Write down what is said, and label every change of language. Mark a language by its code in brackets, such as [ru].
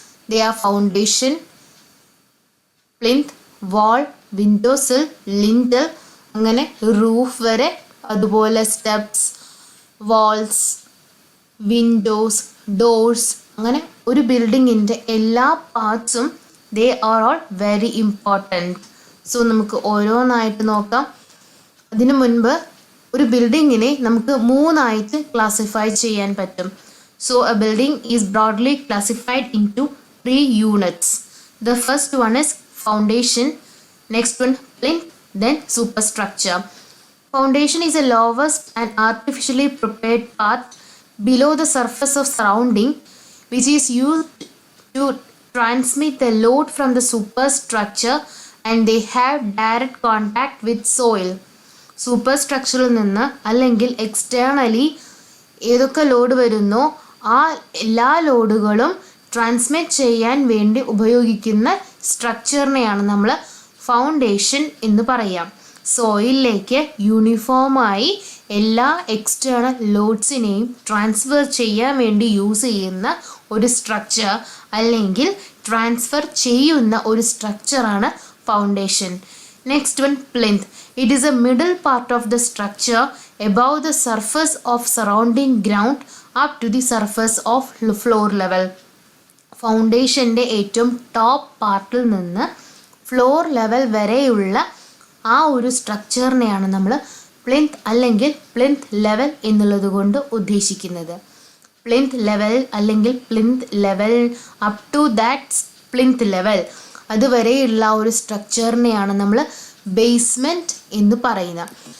[ml] They are foundation, plinth, wall, വിൻഡോസിൽ, lintel, അങ്ങനെ roof വരെ, അതുപോലെ സ്റ്റെപ്സ്, വാൾസ്, വിൻഡോസ്, ഡോർസ്, അങ്ങനെ ഒരു ബിൽഡിങ്ങിൻ്റെ എല്ലാ പാർട്സും [en] They are all very important. [ml] So നമുക്ക് ഓരോന്നായിട്ട് നോക്കാം. അതിനു മുൻപ് ഒരു ബിൽഡിങ്ങിനെ നമുക്ക് മൂന്നായിട്ട് ക്ലാസിഫൈ ചെയ്യാൻ പറ്റും. [en] So a building is broadly classified into 3 units. The first one is foundation, next one plinth, then superstructure. Foundation is a lowest and artificially prepared part below the surface of surrounding, which is used to transmit the load from the superstructure, and they have direct contact with soil. [ml] സൂപ്പർസ്ട്രക്ചറിൽ നിന്ന് അല്ലെങ്കിൽ externally ഏതൊക്കെ load വരുന്നോ ആ എല്ലാ ലോഡുകളും transmit ചെയ്യാൻ വേണ്ടി ഉപയോഗിക്കുന്ന സ്ട്രക്ചറിനെയാണ് നമ്മൾ ഫൗണ്ടേഷൻ എന്ന് പറയാം. സോയിലിലേക്ക് യൂണിഫോമായി എല്ലാ എക്സ്റ്റേണൽ ലോഡ്സിനെയും ട്രാൻസ്ഫർ ചെയ്യാൻ വേണ്ടി യൂസ് ചെയ്യുന്ന ഒരു സ്ട്രക്ചർ അല്ലെങ്കിൽ ട്രാൻസ്ഫർ ചെയ്യുന്ന ഒരു സ്ട്രക്ചറാണ് foundation. [en] Next one, plinth. It is a middle part of the structure above the surface of surrounding ground up to the surface of floor level. [ml] ഫൗണ്ടേഷൻ്റെ ഏറ്റവും ടോപ്പ് പാർട്ടിൽ നിന്ന് ഫ്ലോർ ലെവൽ വരെയുള്ള ആ ഒരു സ്ട്രക്ചറിനെയാണ് നമ്മൾ പ്ലിന്ത് അല്ലെങ്കിൽ പ്ലിന്ത് ലെവൽ എന്നുള്ളത് കൊണ്ട് ഉദ്ദേശിക്കുന്നത്. പ്ലിന്ത് ലെവൽ അല്ലെങ്കിൽ plinth level [en] up to that plinth level [ml] അതുവരെയുള്ള ഒരു സ്ട്രക്ചറിനെയാണ് നമ്മൾ ബേസ്മെൻറ്റ് എന്ന് പറയുന്നത്.